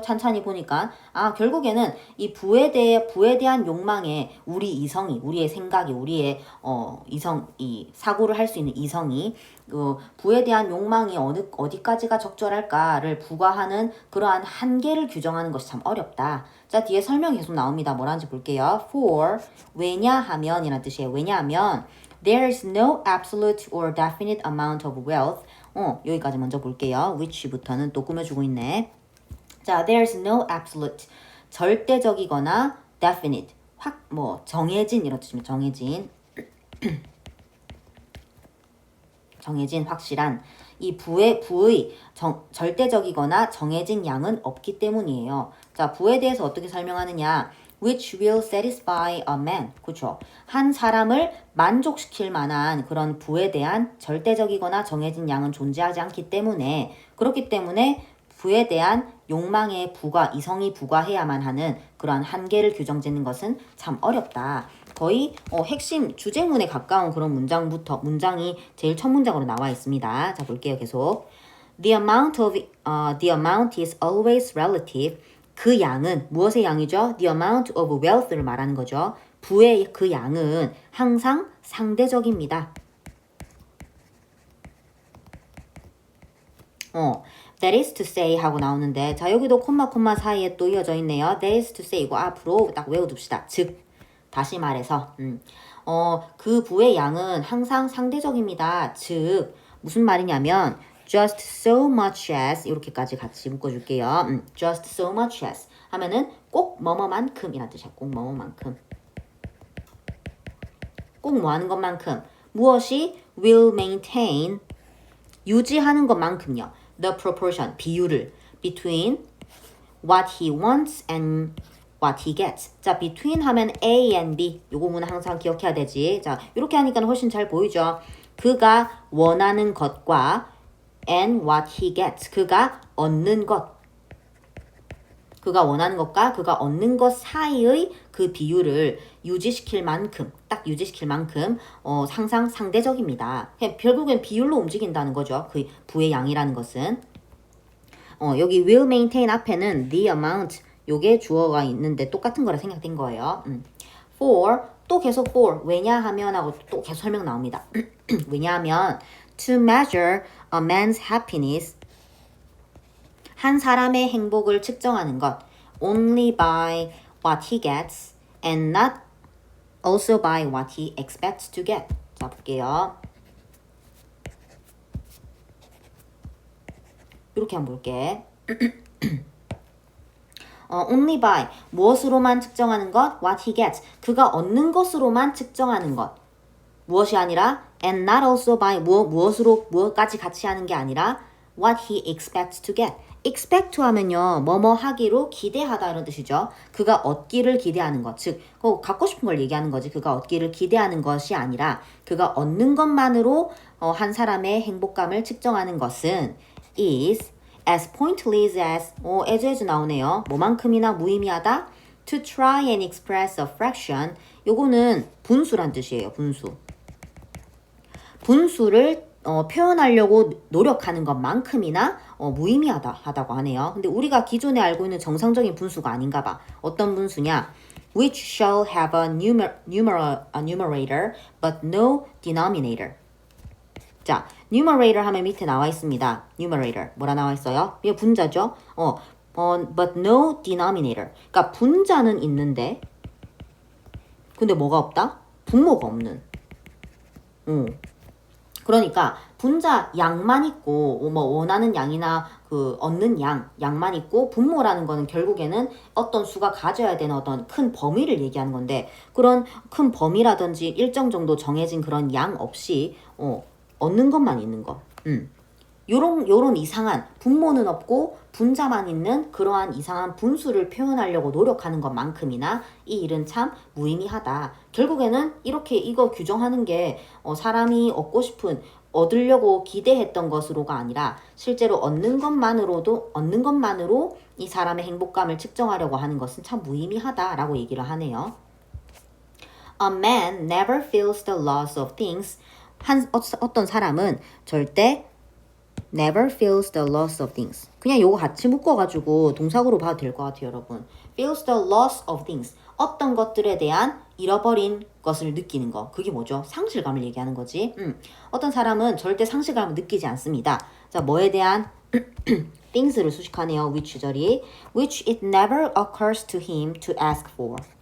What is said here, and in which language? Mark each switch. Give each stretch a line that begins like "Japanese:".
Korean: 찬찬히 보니까 결국에는 이 부에 대한 욕망에 우리 이성이, 우리의 생각이, 우리의 이 사고를 할 수 있는 이성이 부에 대한 욕망이 어디까지가 적절할까를 부과하는 그러한 한계를 규정하는 것이 참 어렵다. 자, 뒤에 설명이 계속 나옵니다. 뭐라는지 볼게요. For 왜냐하면이라는 뜻이에요. 왜냐하면
English: there is no absolute or definite amount of wealth.
Korean: 여기까지 먼저 볼게요. which부터는 또 꾸며주고 있네. 자,
English: there's no absolute.
Korean: 절대적이거나 definite. 정해진 이런 뜻입니다. 정해진 확실한 이 부의 절대적이거나 정해진 양은 없기 때문이에요. 자, 부에 대해서 어떻게 설명하느냐?
English: which will satisfy a man.
Korean: 그렇죠? 한 사람을 만족시킬 만한 그런 부에 대한 절대적이거나 정해진 양은 존재하지 않기 때문에 그렇기 때문에 부에 대한 욕망의 부과, 이성이 부과해야만 하는 그러한 한계를 규정짓는 것은 참 어렵다. 거의 핵심 주제문에 가까운 그런 문장이 제일 첫 문장으로 나와 있습니다. 자, 볼게요. 계속.
English: The amount is always relative.
Korean: 그 양은 무엇의 양이죠?
English: The amount of wealth를
Korean: 말하는 거죠. 부의 그 양은 항상 상대적입니다.
English: That is to say
Korean: 하고 나오는데 자 여기도 콤마 사이에 또 이어져 있네요.
English: That is to say
Korean: 이거 앞으로 딱 외워둡시다. 즉 다시 말해서 그 부의 양은 항상 상대적입니다. 즉 무슨 말이냐면
English: just so much as
Korean: 이렇게까지 같이 묶어줄게요.
English: just so much as
Korean: 하면은 꼭 뭐뭐만큼이라는 뜻이야. 꼭 뭐뭐만큼. 꼭 뭐 하는 것만큼 무엇이
English: will maintain
Korean: 유지하는 것만큼요.
English: The proportion
Korean: 비율을
English: between what he wants and what he gets.
Korean: 자, between 하면 A and B. 요 부분은 항상 기억해야 되지. 자, 이렇게 하니까 훨씬 잘 보이죠. 그가 원하는 것과
English: and what he gets.
Korean: 그가 얻는 것. 그가 원하는 것과 그가 얻는 것 사이의 그 비율을 유지시킬 만큼, 딱 유지시킬 만큼 항상 상대적입니다. 결국엔 비율로 움직인다는 거죠. 그 부의 양이라는 것은. 여기
English: will maintain
Korean: 앞에는
English: the amount
Korean: 요게 주어가 있는데 똑같은 거라 생각된 거예요. for 또 계속 for 왜냐하면 하고 또 계속 설명 나옵니다. 왜냐하면
English: to measure a man's happiness
Korean: 한 사람의 행복을 측정하는 것
English: only by what he gets and not also by what he expects to get.
Korean: 자 볼게요. 이렇게 한번 볼게. only by 무엇으로만 측정하는 것
English: what he gets
Korean: 그가 얻는 것으로만 측정하는 것 무엇이 아니라
English: and not also by
Korean: 무엇으로 무엇까지 같이 하는 게 아니라
English: what he expects to get
Korean: expect to 하면요 뭐뭐 하기로 기대하다 이런 뜻이죠. 그가 얻기를 기대하는 것 즉 갖고 싶은 걸 얘기하는 거지 그가 얻기를 기대하는 것이 아니라 그가 얻는 것만으로 한 사람의 행복감을 측정하는 것은
English: is as pointless as
Korean: 나오네요. 뭐만큼이나 무의미하다.
English: To try and express a fraction.
Korean: 요거는 분수란 뜻이에요. 분수. 분수를 표현하려고 노력하는 것만큼이나 무의미하다고 하네요. 근데 우리가 기존에 알고 있는 정상적인 분수가 아닌가 봐. 어떤 분수냐?
English: Which shall have a numerator but no denominator.
Korean: 자, numerator 하면 밑에 나와 있습니다. numerator. 뭐라 나와 있어요? 이게 분자죠?
English: but no denominator.
Korean: 그러니까 분자는 있는데 근데 뭐가 없다? 분모가 없는. 그러니까 분자 양만 있고 뭐 원하는 양이나 그 얻는 양만 있고 분모라는 거는 결국에는 어떤 수가 가져야 되는 어떤 큰 범위를 얘기하는 건데 그런 큰 범위라든지 일정 정도 정해진 그런 양 없이 얻는 것만 있는 거. 요런 이상한 분모는 없고 분자만 있는 그러한 이상한 분수를 표현하려고 노력하는 것만큼이나 이 일은 참 무의미하다. 결국에는 이렇게 이거 규정하는 게 사람이 얻고 싶은 얻으려고 기대했던 것으로가 아니라 실제로 얻는 것만으로 이 사람의 행복감을 측정하려고 하는 것은 참 무의미하다라고 얘기를 하네요.
English: A man never feels the loss of things.
Korean: 어떤 사람은 절대
English: never feels the loss of things.
Korean: 그냥 요거 같이 묶어가지고 동사구로 봐도 될 것 같아요, 여러분.
English: feels the loss of things.
Korean: 어떤 것들에 대한 잃어버린 것을 느끼는 거. 그게 뭐죠? 상실감을 얘기하는 거지. 어떤 사람은 절대 상실감을 느끼지 않습니다. 자, 뭐에 대한 things를 수식하네요. which 절이.
English: which it never occurs to him to ask for.